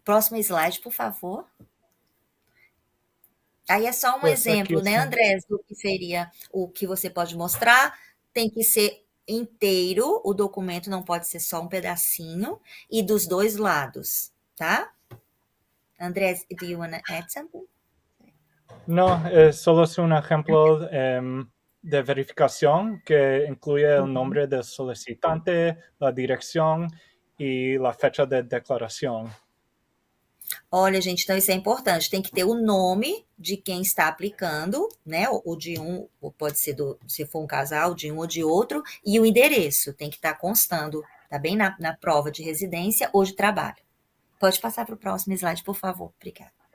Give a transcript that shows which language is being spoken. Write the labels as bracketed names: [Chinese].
[Portuguese] Próximo slide, por favor. Aí é só um exemplo, né, Andrés, do que seria o que você pode mostrar. Tem que ser inteiro, o documento não pode ser só um pedacinho, e dos dois lados, tá? [English] Andrés, do you want to add something? [Spanish] No, solo es un ejemplo de verificación que incluye el nombre del solicitante, la dirección y la fecha de declaración. [Portuguese] Olha, gente, então isso é importante. Tem que ter o nome de quem está aplicando, né? Ou de um, ou pode ser se for um casal, de um ou de outro, e o endereço tem que estar constando, tá bem? Na prova de residência ou de trabalho. Pode passar para o próximo slide, por favor. Obrigada.